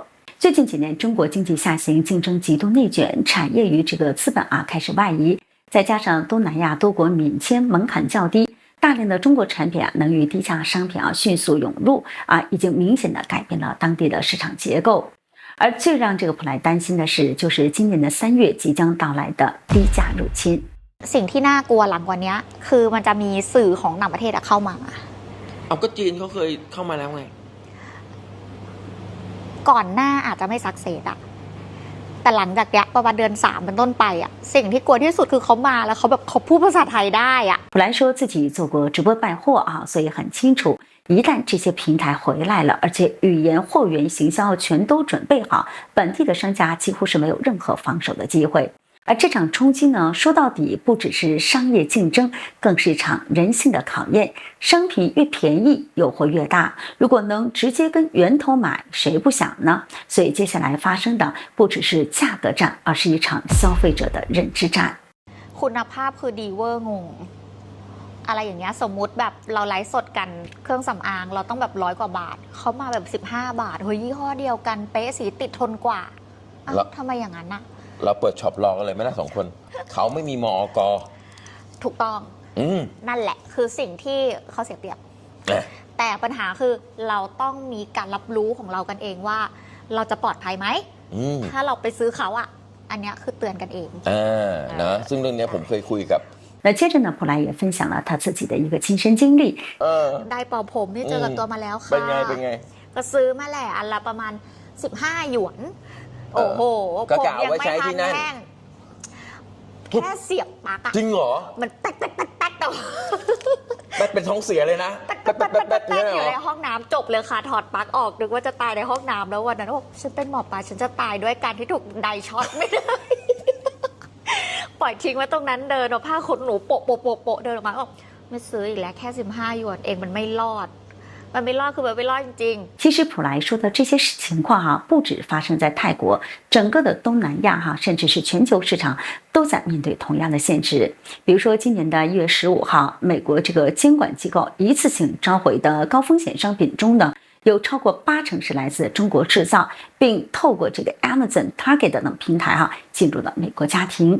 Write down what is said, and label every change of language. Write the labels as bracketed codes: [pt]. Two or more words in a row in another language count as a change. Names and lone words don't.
[zh] 最近几年中国经济下行，竞争极度内卷，产业与这个资本开始外移，再加上东南亚多国免签门槛较低，大量的中国产品能与低价商品迅速涌入已经明显的改变了当地的市场结构。而最让这个普萊担心的是，就是今年的3月即将到来的低价入侵。 [th] สิ่งที่น่ากลัวหลังกว่านี้คือมันจะมีสื่อของต่างประเทศเข้ามา เอาก็จีนเขาเคยเข้ามาแล้วไง ก่อนหน้าอาจจะไม่ซักเซสแต่หลังจากนี้ประมาณเดือน3เป็นต้นไปสิ่งที่กลัวที่สุดคือเขามาแล้วเขาแบบเขาพูดภาษาไทยได้ [zh] 普萊說自己做過直播帶貨所以很清楚，一旦这些平台回来了，而且语言、货源、行销全都准备好，本地的商家几乎是没有任何防守的机会。而这场冲击呢，说到底不只是商业竞争，更是一场人性的考验。商品越便宜，诱惑越大。如果能直接跟源头买，谁不想呢？所以接下来发生的不只是价格战，而是一场消费者的认知战。 [th] คุณภาพคือดีเวอร์งงอะไรอย่างเงี้ยสมมุติแบบเราไลฟ์สดกันเครื่องสำอางเราต้องแบบ100 กว่าบาทเขามาแบบ15 บาทเฮ้ยยี่ห้อเดียวกันเป๊ะสีติดทนกว่าทำไมอย่างนั้น เราเปิดช็อปรอกันเลยไหมนะ2 คนเขาไม่มีมอก. ถูกต้องนั่นแหละคือสิ่งที่เขาเสียเปรียบแต่ปัญหาคือเราต้องมีการรับรู้ของเรากันเองว่าเราจะปลอดภัยไหมถ้าเราไปซื้อเขาอันนี้คือเตือนกันเอง นะซึ่งเรื่องนี้ผมเคยคุยกับ [zh] 那接着呢普萊也分享了他自己的一個親身經歷 [th] ได้เป่าผมนี่เจอกับตัวมาแล้วค่ะ เป็นไง ก็ซื้อมาแหละอันละประมาณ15 หยวนโอ้โห ผมยังไม่ทันแห้ง แค่เสียบปลั๊กอะ จริงเหรอ มันแป๊กแป๊กแป๊กแป๊กแต่ว่า แป๊ดเป็นท้องเสียเลยนะ แป๊กแป๊กแป๊กแป๊กแป๊ก เนี่ อยู่ เหร ในห้องน้ำจบเลยค่ะถอดปลั๊กออกนึกว่าจะตายในห้องน้ำแล้ววันนั้นบอกฉันเป็นหมอปลาฉันจะตายด้วยการที่ถูกไดช็อตไม่ได้ ปล่อยทิ้งไว้ตรงนั้นเดินเอาผ้าขนหนูโปะโปะโปะโปะเดินออกมาบอกไม่ซื้ออีกแล้วแค่15 หยวนเองมันไม่รอดมันไม่รอดคือมันไม่รอดจริง [zh] 其实普莱说的这些情况不止发生在泰国，整个的东南亚甚至是全球市场都在面对同样的限制。比如说，今年的1月15号，美国这个监管机构一次性召回的高风险商品中呢，有超过80%是来自中国制造，并透过这个 Amazon、Target 等平台进入了美国家庭。